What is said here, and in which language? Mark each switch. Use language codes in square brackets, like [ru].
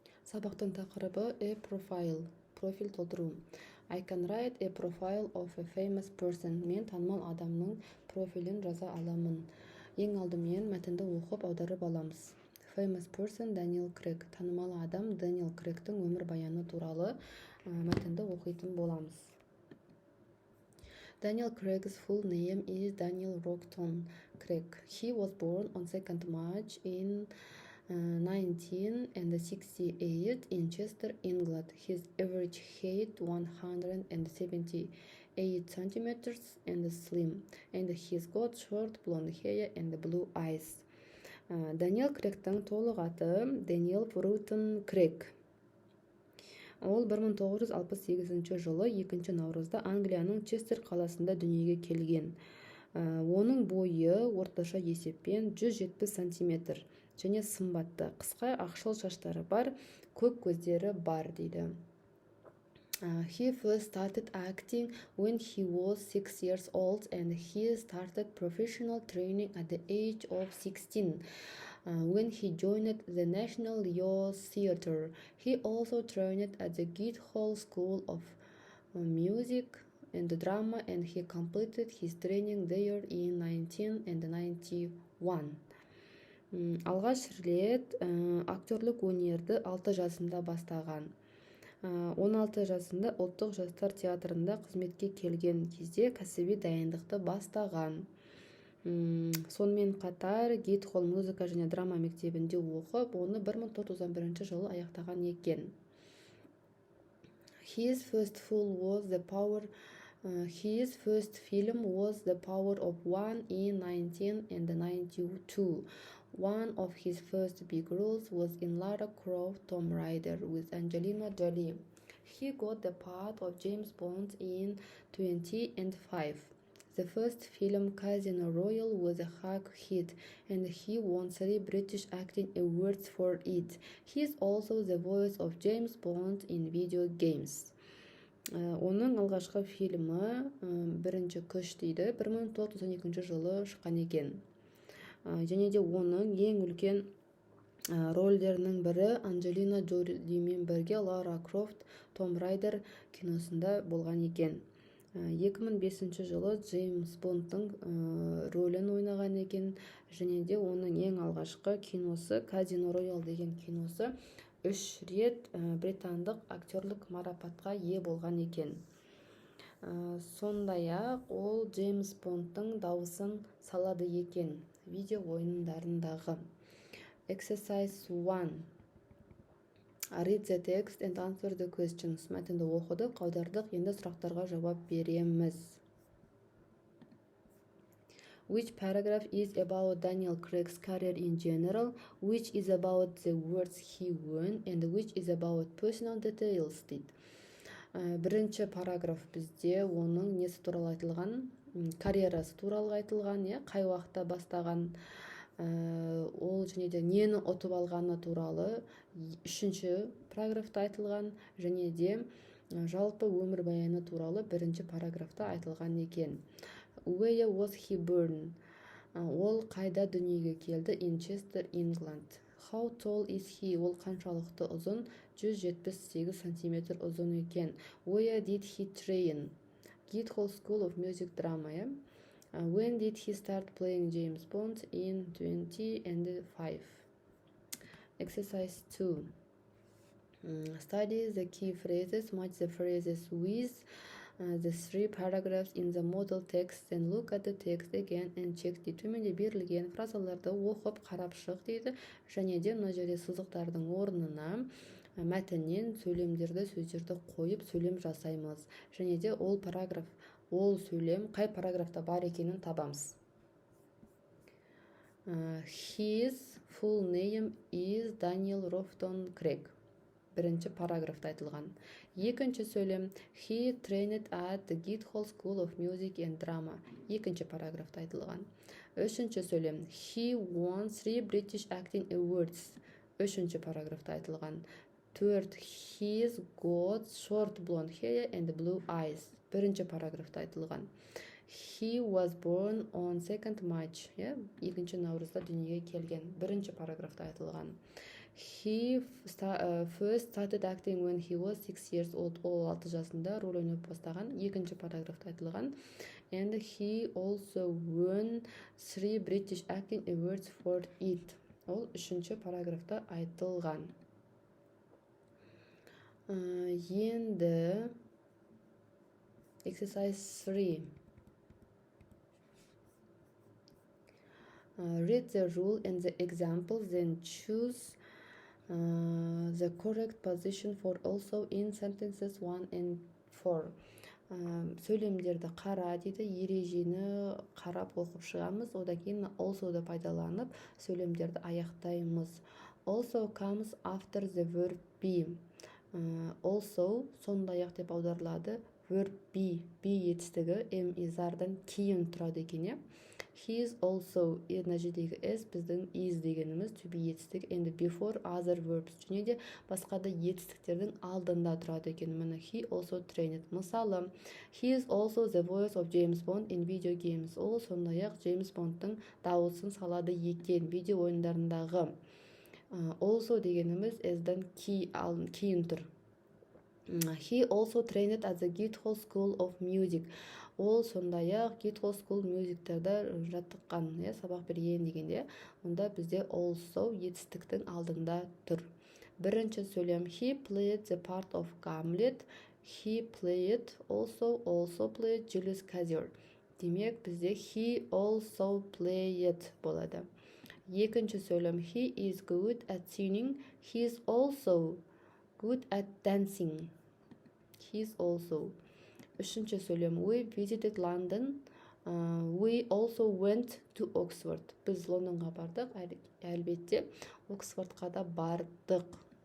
[kk] Сабақтың тақырыбы a profile, профиль толтыру. [en] I can write a profile of a famous person. [kk] Мен танымал адамның профилін жаза аламын. Ең алдымен мәтінді оқып аударып аламыз. [en] Famous person Daniel Craig. [kk] Танымал адам Daniel Craigтің өмір баяны туралы мәтінді оқитын боламыз. [en] Daniel Craig's full name is Daniel Rockton Craig. He was born on 2nd March in 1968 in Chester, England. His average height 178 centimeters and slim, and he's got short blonde hair and blue eyes. [kk] Daniel Craigтің толық аты Daniel Bruton Craig. Ол 1968 жылы 2 наурызда Англияның Честер қаласында дүниеге келген. Оның бойы орташа есеппен 170 сантиметр және сымбатты, қысқа ақшыл шаштары бар, көк көздері бар дейді. [en] He first started acting when he was 6 years old and he started professional training at the age of 16. When he joined the National Youth Theatre, he also trained at the Guildhall School of Music and Drama, and he completed his training there in 1991. [kk] Алғаш рет актерлік өнерді 6 жасында бастаған. 16 жасында ұлттық жастар театрында қызметке келген кезде кәсіби дайындықты бастаған. Сонымен қатар Guildhall музыка және драма мектебінде оқып, оны 1991 жылы аяқтаған екен. [en] His first film was The Power of One in 1992. One of his first big roles was in Lara Croft Tomb Raider with Angelina Jolie. He got the part of James Bond in 2005. The first film, Casino Royale, was a huge hit, and he won 3 British Acting Awards for it. He is also the voice of James Bond in video games. [kk] Оның алғашқы фильмі бірінші күш дейді, 1992 жылы шыққан екен. Және де оның ең үлкен рөлдерінің бірі Анджелина Джолимен бірге Лара Крофт Том Райдер киносында болған екен. 2005 жылы Джеймс Бондтың рөлін ойнаған екен, және де оның ең алғашқы киносы Казино Роял деген киносы 3 рет британдық актерлік марапатқа ие болған екен. Сондай-ақ ол Джеймс Бондтың дауысын салады екен видео ойындарындағы. [en] Exercise 1. Read the text and answer the questions. [kk] Мәтінді оқыдық, аудардық, енді сұрақтарға жауап береміз. [en] Which paragraph is about Daniel Craig's career in general? Which is about the awards he won? And which is about personal details? [kk] Дейді. Бірінші параграф бізде оның несі туралы айтылған, карьерасы туралы айтылған, қай уақытта бастаған, ол және де нені ұтып алғаны туралы. Үшінші параграфта айтылған, және де жалпы өмір баяны туралы бірінші параграфта айтылған екен. [en] Where was he born? [kk] Ол қайда дүниеге келді? [en] In Chester, England. How tall is he? [kk] Ол қаншалықты ұзын? 178 сантиметр ұзын екен. [en] Where did he train? Guildhall School of Music Drama. When did he start playing James Bond? In 2005. Exercise 2. Study the key phrases, match the phrases with the 3 paragraphs in the model text, and look at the text again and check. [kk] Төменде берілген фразаларды оқып қарап шық дейді, және де мына жерде сызықтардың орнына мәтіннен сөйлемдерді, сөздерді қойып сөйлем жасаймыз. Және де ол параграф, ол сөйлем қай параграфта бар екенін табамыз. [en] His full name is Daniel Rockton Craig. [kk] Бірінші параграфта айтылған. Екінші сөйлем [en] He trained at the Guildhall School of Music and Drama. [kk] Екінші параграфта айтылған. Үшінші сөйлем [en] He won 3 British Acting Awards. [kk] Үшінші параграфта айтылған. [en] Third, He's got short blonde hair and blue eyes. [kk] Бірінші параграфта айтылған. [en] He was born on 2nd March. [kk] Екінші наурызда дүниеге келген. Бірінші параграфта айтылған. [en] He first started acting when he was 6 years old. [kk] Ол 6 жасында рөл ойнап бастаған. Екінші параграфта айтылған. [en] And he also won 3 British acting awards for it. [kk] Ол үшінші параграфта айтылған. Енді exercise 3. [en] Read the rule and the example, then choose the correct position for also in sentences 1 and 4. [kk] Сөйлемдерді қара дейді, ережені қарап оқып шығамыз, одан кейін also-ды пайдаланып сөйлемдерді аяқтаймыз. [en] Also comes after the verb be. [kk] Also сондай-ақ деп аударылады. Verb be етістігі is-ардан кейін тұрады екен. [en] He is also, [kk] мына жердегі is біздің is дегеніміз to be етістік, [en] and before other verbs, [kk] және де басқа да етістіктердің алдында тұрады екен. Міне [en] he also trained. [kk] Мысалы, [en] he is also the voice of James Bond in video games. [kk] Ол сондай-ақ Джеймс Бондтың дауысын салады екен видео ойындарындағы. Also дегеніміз is'дан кейін тұр. [en] He also trained at the Guildhall School of Music. [kk] Ол сондай-ақ Guildhall School Music'терді жаттыққан, сабақ берген дегенде, онда бізде also етістіктің алдында тұр. Бірінші сөйлем, [en] he played the part of Hamlet. He played, also played Julius Caesar. [kk] Демек, бізде [en] he also played [kk] болады. Екінші сөйлем, [en] he is good at singing. He is also good at dancing. He is also. [kk] Үшінші сөйлем, [en] we visited London. We also went to Oxford. [kk] Біз Лондонға бардық, әлбетте Оксфордқа да бардық.